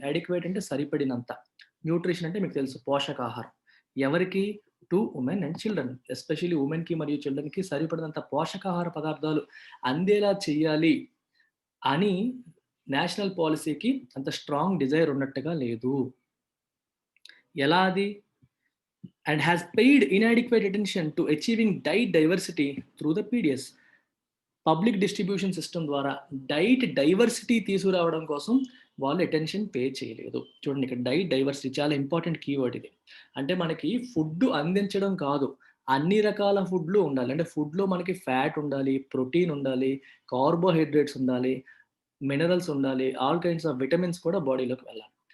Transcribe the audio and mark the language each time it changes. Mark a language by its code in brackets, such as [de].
[te] Adequate అంటే సరిపడినంత. Nutrition అంటే మీకు తెలుసు పోషకాహారం. ఎవరికి? [en] To women and children. [te] Especially వుమెన్‌కి మరియు చిల్డ్రన్‌కి సరిపడినంత పోషకాహార పదార్థాలు అందేలా చేయాలి అని నేషనల్ పాలిసీకి అంత స్ట్రాంగ్ డిజైర్ ఉన్నట్టుగా లేదు. ఎలా అది? [en] And has paid inadequate attention to achieving diet diversity through the PDS. [te] Public distribution system ద్వారా డైట్ డైవర్సిటీ తీసుకురావడం కోసం వాళ్ళు అటెన్షన్ పే చేయలేదు. చూడండి ఇక్కడ డైట్ డైవర్సిటీ చాలా ఇంపార్టెంట్ కీవర్డ్ ఇది. అంటే మనకి ఫుడ్ అందించడం కాదు, అన్ని రకాల ఫుడ్లు ఉండాలి. అంటే ఫుడ్లో మనకి ఫ్యాట్ ఉండాలి, ప్రోటీన్ ఉండాలి, కార్బోహైడ్రేట్స్ ఉండాలి, మినరల్స్ ఉండాలి, [en] all kinds of vitamins [te] కూడా బాడీలోకి వెళ్ళాలి.